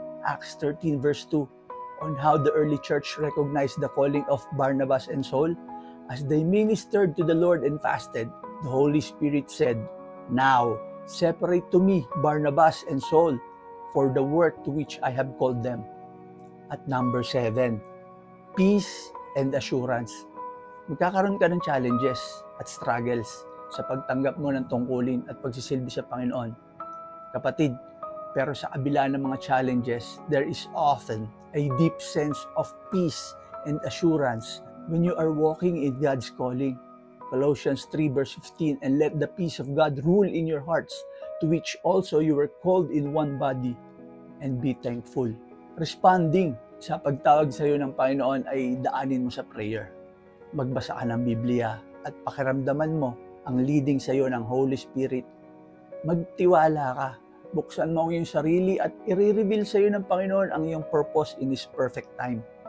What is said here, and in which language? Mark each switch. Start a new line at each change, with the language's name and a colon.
English: Acts 13 verse 2, on how the early church recognized the calling of Barnabas and Saul. As they ministered to the Lord and fasted, the Holy Spirit said, now, separate to me Barnabas and Saul for the work to which I have called them. At number 7, peace and assurance.
Filipino: Magkakaroon ka ng challenges at struggles sa pagtanggap mo ng tungkulin at pagsisilbi sa Panginoon. Kapatid, pero sa kabila ng mga challenges,
English: there is often a deep sense of peace and assurance when you are walking in God's calling. Colossians 3 verse 15, and let the peace of God rule in your hearts, to which also you were called in one body, and be thankful.
Filipino: Responding sa pagtawag sa iyo ng Panginoon ay daanin mo sa prayer. Magbasa ka ng Biblia at pakiramdaman mo ang leading sa iyo ng Holy Spirit. Magtiwala ka. Buksan mo ang iyong sarili at i-reveal sa iyo ng Panginoon ang iyong purpose
English: in His perfect time.